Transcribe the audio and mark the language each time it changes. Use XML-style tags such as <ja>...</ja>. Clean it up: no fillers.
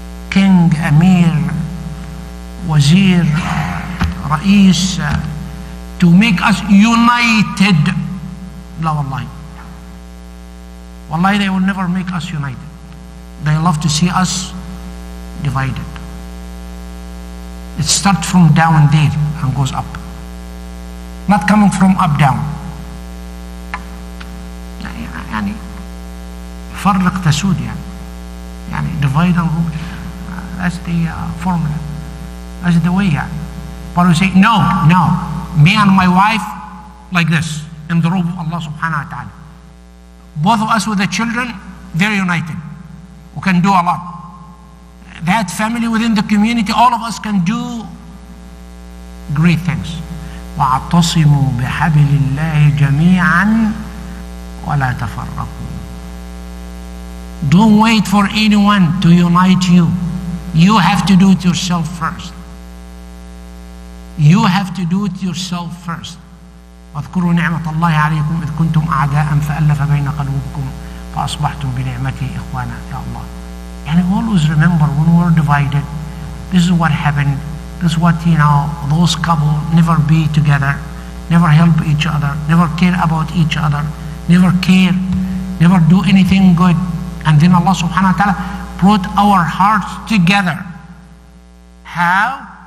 <en>King, Amir, Wazir, Rais to make us united,</en> <ar>la wallahi.</ar> <en>Wallahi, they will never make us united. They love to see us divided. It starts from down there and goes up. Not coming from up down.</en> <ar>يعني فرق تسود يعني</ar> <en>divide and rule. That's the formula. That's the way. But we say no. Me and my wife like this in the rule of Allah subhanahu wa ta'ala. Both of us with the children, they're united. We can do a lot. That family within the community, all of us can do great things.</en> <ar>وَاعْتَصِمُوا بِحَبْلِ اللَّهِ جَمِيعًا وَلَا تَفَرَّقُوا.</ar> <en>Don't wait for anyone to unite you. You have to do it yourself first. You have to do it yourself first.</en> <ar>واذكروا نعمة الله عليكم إذ كنتم أعداء فألف بين قلوبكم فأصبحتم بنعمته إخوانا. يا Allah.</ar> <en>And always remember when we were divided, this is what happened. This is what, those couple never be together, never help each other, never care about each other, never care, never do anything good. And then Allah subhanahu wa ta'ala brought our hearts together. How?</en>